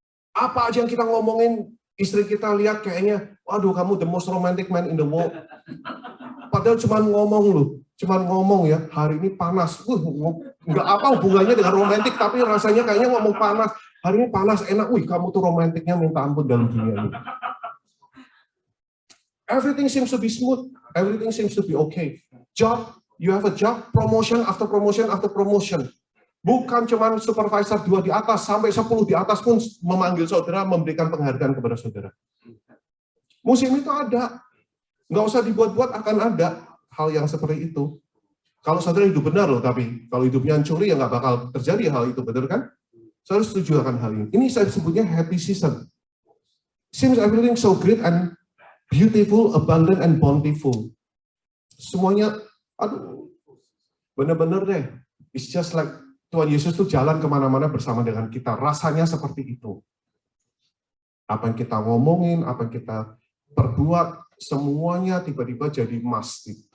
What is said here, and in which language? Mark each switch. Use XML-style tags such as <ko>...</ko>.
<id>Apa aja yang kita ngomongin, istri kita lihat kayaknya, waduh kamu</id> <en>the most romantic man in the world.</en> <id>Padahal cuma ngomong ya, hari ini panas. Nggak apa hubungannya dengan romantik, tapi rasanya kayaknya ngomong panas. Hari ini panas, enak. Wih, kamu tuh romantiknya minta ampun dalam dunia ini.</id> <en>Everything seems to be smooth. Everything seems to be okay. Job, you have a job, promotion after promotion after promotion.</en> <id>Bukan cuma supervisor 2 di atas, sampai 10 di atas pun memanggil saudara, memberikan penghargaan kepada saudara. Musim itu ada. Nggak usah dibuat-buat, akan ada hal yang seperti itu. Kalau saudara hidup benar loh, tapi kalau hidupnya curi ya nggak bakal terjadi hal itu, benar kan? Saya setuju akan hal ini. Ini saya sebutnya happy season.</id> <en>Seems everything so great and beautiful, abundant and bountiful.</en> <id>Semuanya, aduh, benar-benar deh.</id> <en>It's just like</en> <id>Tuhan Yesus tuh jalan kemana-mana bersama dengan kita. Rasanya seperti itu. Apa yang kita ngomongin, apa yang kita perbuat, semuanya tiba-tiba jadi must.</id>